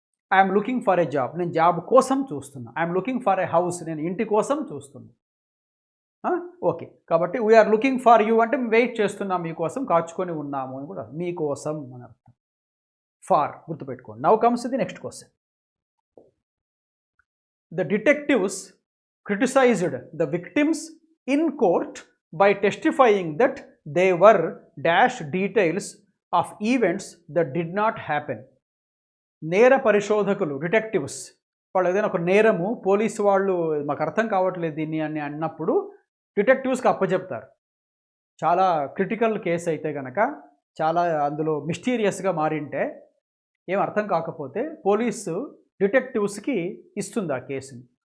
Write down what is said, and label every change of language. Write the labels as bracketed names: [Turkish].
[English] I'm looking for a job, [Telugu] నేను job కోసం చూస్తున్నా. [English] I'm looking for a house, [Telugu] నేను ఇంటి కోసం చూస్తున్నా. ఓకే, కాబట్టి [English] we're looking for you [Telugu] అంటే వెయిట్ చేస్తున్నాం, మీకోసం కాచుకొని ఉన్నాము అని కూడా, మీకోసం అని అర్థం. [English] for [Telugu] గుర్తుపెట్టుకోండి. [English] Now comes the next question. The detectives criticized the victims in court by testifying that they were dash details of events that did not happen. [Telugu] నేర పరిశోధకులు, డిటెక్టివ్స్, వాళ్ళు ఏదైనా ఒక నేరము పోలీసు వాళ్ళు మాకు అర్థం కావట్లేదు దీన్ని అని అన్నప్పుడు డిటెక్టివ్స్కి అప్పచెప్తారు. చాలా క్రిటికల్ కేసు అయితే కనుక, చాలా అందులో మిస్టీరియస్గా మారింటే, ఏం అర్థం కాకపోతే పోలీసు డిటెక్టివ్స్కి ఇస్తుంది ఆ కేసుని.